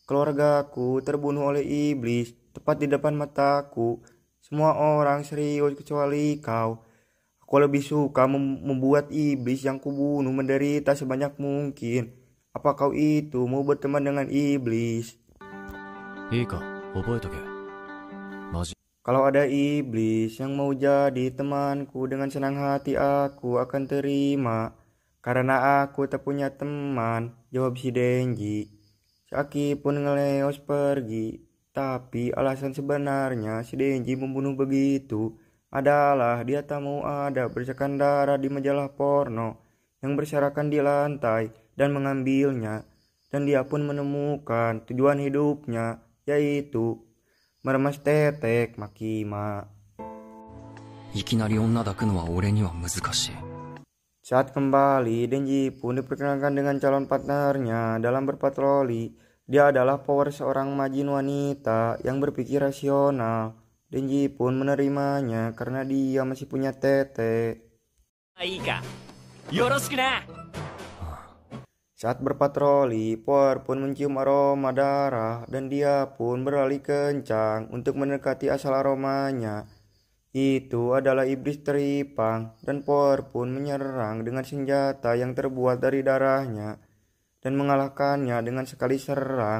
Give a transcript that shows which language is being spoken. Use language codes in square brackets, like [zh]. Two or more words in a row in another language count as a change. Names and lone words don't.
[id] Keluargaku terbunuh oleh iblis tepat di depan mataku. Semua orang serius kecuali kau. Aku lebih suka membuat iblis yang kubunuh menderita sebanyak mungkin. Apa kau itu mau berteman dengan iblis? [ja] いいか、覚えとけ。マジ。 [id] Kalau ada iblis yang mau jadi temanku, dengan senang hati aku akan terima. Karena aku tak punya teman, jawab si Denji. Si Aki pun ngeleos pergi. Tapi alasan sebenarnya si Denji membunuh begitu adalah dia tak mau ada bercakan darah di majalah porno yang berserakan di lantai dan mengambilnya. Dan dia pun menemukan tujuan hidupnya, yaitu meremas tetek Makima. [ja] いきなり女抱くのは俺には難しい。 [id] Saat kembali, Denji pun diperkenalkan dengan calon partnernya dalam berpatroli. Dia adalah power seorang majin wanita yang berpikir rasional. Denji pun menerimanya karena dia masih punya tete. [ja] いいか、よろしくな。 [id] Saat berpatroli, Power pun mencium aroma darah dan dia pun berlari kencang untuk mendekati asal aromanya. Itu adalah iblis teripang dan Power pun menyerang dengan senjata yang terbuat dari darahnya dan mengalahkannya dengan sekali serang.